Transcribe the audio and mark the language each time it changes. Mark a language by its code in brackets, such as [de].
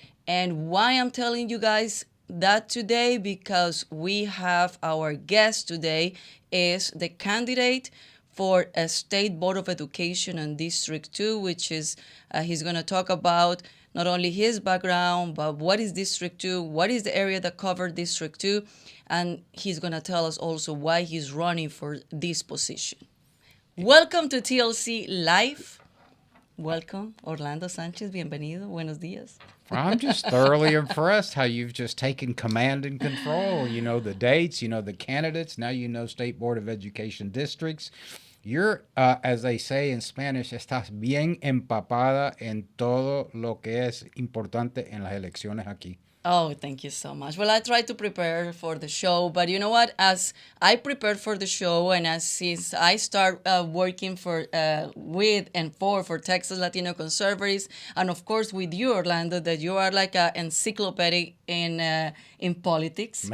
[en] And why I'm telling you guys that today, because we have our guest today is the candidate for a State Board of Education in District 2, which is, he's going to talk about not only his background, but what is District 2, what is the area that covered District 2, and he's going to tell us also why he's running for this position. Welcome to TLC Live. Welcome, Orlando Sanchez. [es] Bienvenido. Buenos días. [en] I'm just thoroughly impressed how you've just taken command and control. You know the dates, you know the candidates, now you know State Board of Education districts. You're, as they say in Spanish, [es] estás bien empapada en todo lo que es importante en las elecciones aquí. [en] Oh, thank you so much. Well, I tried to prepare for the show, but you know what? As I prepared for the show, and as since I start working for with and for Texas Latino conservatives, and of course with you, Orlando, that you are like an encyclopedia in politics.